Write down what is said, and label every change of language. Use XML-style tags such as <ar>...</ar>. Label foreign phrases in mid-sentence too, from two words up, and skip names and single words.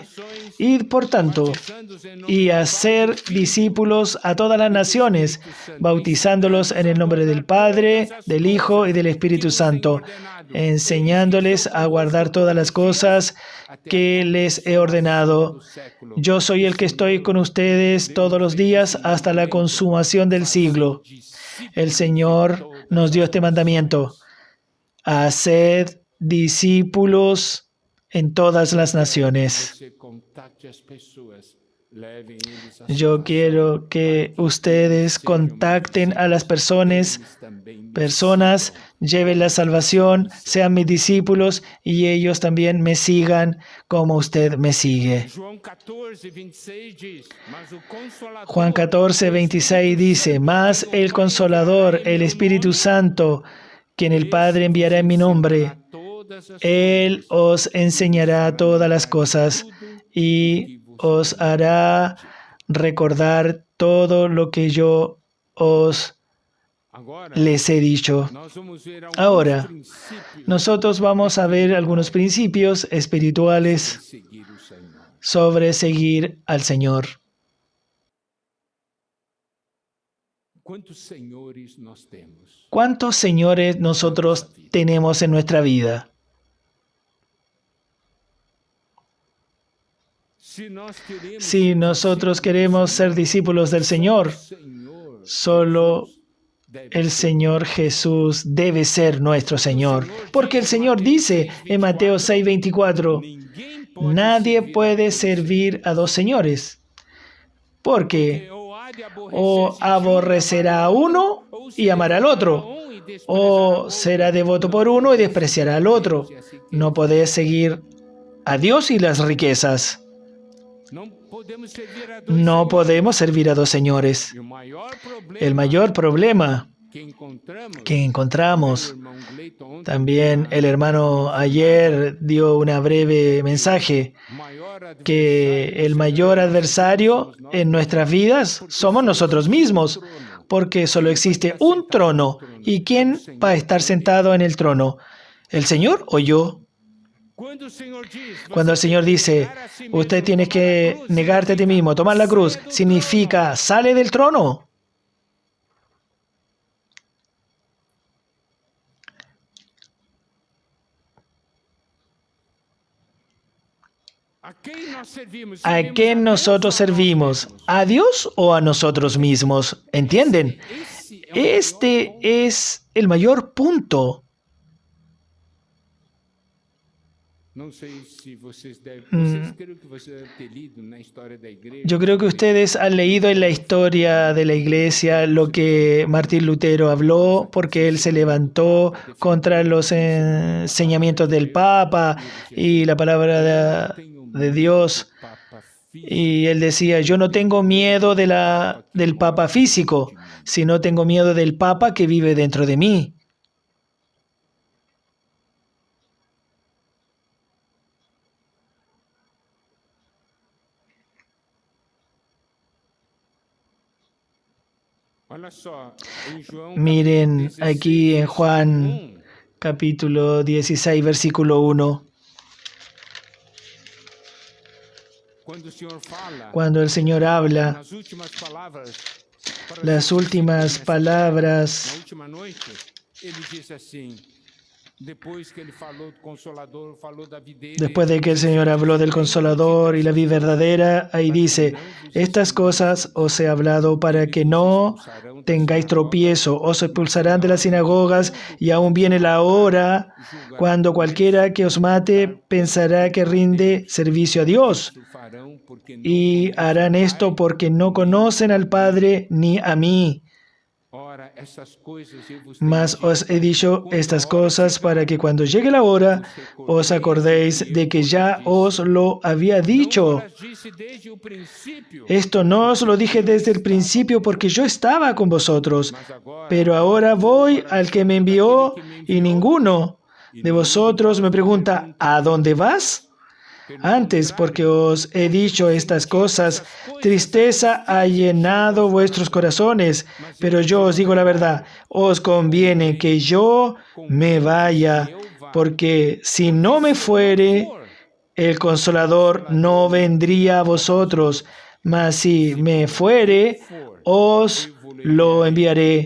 <es>Id por tanto y hacer discípulos a todas las naciones, bautizándolos en el nombre del Padre, del Hijo y del Espíritu Santo, enseñándoles a guardar todas las cosas que les he ordenado. Yo soy el que estoy con ustedes todos los días hasta la consumación del siglo. El Señor nos dio este mandamiento: haced discípulos en todas las naciones.</es> <pt>Você contacte as pessoas, levem eles a</pt> <es>Yo quiero que ustedes contacten a las personas, lleven la salvación, sean mis discípulos y ellos también me sigan como usted me sigue.</es> <pt>João 14, 26 diz, mas o Consolador,</pt> <es>Juan 14:26 dice, mas el Consolador, el Espíritu Santo, quien el Padre enviará en mi nombre,</es> <pt>todas as</pt> <es>Él os enseñará todas las cosas y os hará recordar todo lo que yo os</es> <pt>Agora,</pt> <es>les he dicho.</es> <pt>nós vamos ver alguns</pt> <es>Ahora,</es> <pt>princípios</pt> <es>nosotros vamos a ver algunos principios</es> <pt>de</pt> <es>espirituales</es> <pt>seguir o Senhor.</pt> <es>sobre seguir al Señor.</es> <pt>Quantos senhores nós temos?</pt> <es>¿Cuántos señores nosotros tenemos en nuestra vida? Si nosotros queremos ser discípulos del Señor, solo el Señor Jesús debe ser nuestro Señor. Porque el Señor dice en Mateo 6:24, nadie puede servir a dos señores, porque o aborrecerá a uno y amará al otro, o será devoto por uno y despreciará al otro. No podés seguir a Dios y las riquezas.</es> <pt>Não podemos servir a dois</pt> <es>No</es> <pt>senhores.</pt> <es>podemos servir a dos señores.</es> <pt>E o maior problema</pt> <es>El mayor problema</es> <pt>que encontramos,</pt> <es>que encontramos,</es> <pt>o irmão Gleiton ontem,</pt> <es>también el hermano ayer dio una breve mensaje,</es> <pt>maior</pt> <es>que el mayor adversario en nuestras vidas somos nosotros mismos, porque solo existe un trono. ¿Y quién va a estar sentado en el trono? ¿El Señor o yo?</es> <pt>Quando o Senhor diz,</pt> <es>Cuando el Señor dice, usted tiene que negarte a ti mismo, tomar la cruz, significa, sale del trono.</es> <pt>a quem nós servimos?</pt> <es>¿A quién nosotros servimos? ¿A Dios o a nosotros mismos? ¿Entienden? Este es el mayor punto.</es> <pt>Não sei se vocês creio que vocês devem ter lido na história da igreja.</pt> <es>Yo creo que ustedes han leído en la historia de la iglesia lo que Martín Lutero habló, porque él se levantó contra los enseñamientos del Papa y la palabra de Dios. Y él decía, yo no tengo miedo del Papa físico, sino tengo miedo del Papa que vive dentro de mí.</es> <pt>Olha só, em João,</pt> <es>Miren</es> <pt>capítulo</pt> <es>aquí en 16, Juan capítulo 16, versículo 1.</es> <pt>quando o Senhor fala,</pt> <es>Cuando el Señor habla,</es> <pt>nas últimas palavras, para</pt> <es>las últimas</es> <pt>na</pt> <es>palabras,</es> <pt>última noite, ele disse assim, depois que ele falou do Consolador, falou da videira,</pt> <es>después de que el Señor habló del Consolador y la vida verdadera, ahí dice, estas cosas os he hablado para que no tengáis tropiezo, os expulsarán de las sinagogas y aún viene la hora cuando cualquiera que os mate pensará que rinde servicio a Dios.</es> <pt>farão porque não</pt> <es>Y harán esto porque no conocen al Padre ni a mí.</es> <pt>ora essas coisas eu vos tenho Mas dito,</pt> <es>os he dicho estas cosas para que cuando llegue la hora os acordéis de que ya os lo había dicho.</es> <pt>as disse desde o princípio,</pt> <es>Esto no os lo dije desde el principio porque yo estaba con vosotros,</es> <pt>mas agora</pt> <es>pero ahora voy al que me envió y ninguno de vosotros me pregunta, ¿a dónde vas? Antes, porque os he dicho estas cosas, tristeza ha llenado vuestros corazones, pero yo os digo la verdad, os conviene que yo me vaya, porque si no me fuere, el Consolador no vendría a vosotros, mas si me fuere, os lo enviaré.</es>